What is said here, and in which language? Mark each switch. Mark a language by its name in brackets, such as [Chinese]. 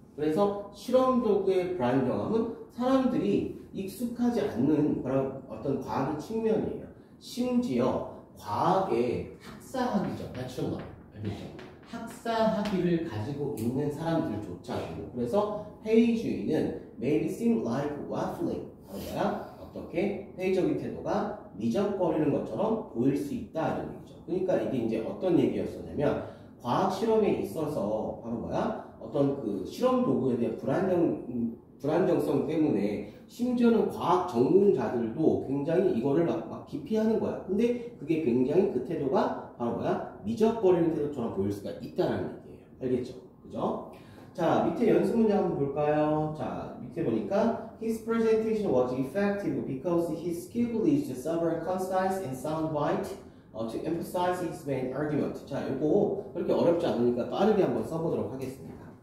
[Korean] 그래서 실험 도구의 불안정함은 사람들이 익숙하지 않는 그런 어떤 과학의 측면이에요. 심지어 과학의 학사학이죠. 나처럼 알겠죠? 학사학위를 가지고 있는 사람들조차도. 그래서 회의주의는 [English] may seem like waffling. [Korean] 뭐야? 어떻게 회의적인 태도가 미적거리는 것처럼 보일 수 있다 이런 얘기죠. 그러니까 이게 이제 어떤 얘기였었냐면 과학 실험에 있어서 바로 뭐야? 어떤 그 실험 도구에 대한 불안정성 때문에 심지어는 과학 전공자들도 굉장히 이거를 막 기피하는 거야. 근데 그게 굉장히 그 태도가 바로 뭐야? 미적거리는 태도처럼 보일 수가 있다는 얘기예요. 알겠죠? 그죠? 자, 밑에 연습 문제 한번 볼까요? 자, 밑에 보니까 [English] His presentation was effective because he skillfully used several concise and sound bites to emphasize his main argument. [Korean] 자, 요거 그렇게 어렵지 않으니까 빠르게 한번 써보도록 하겠습니다.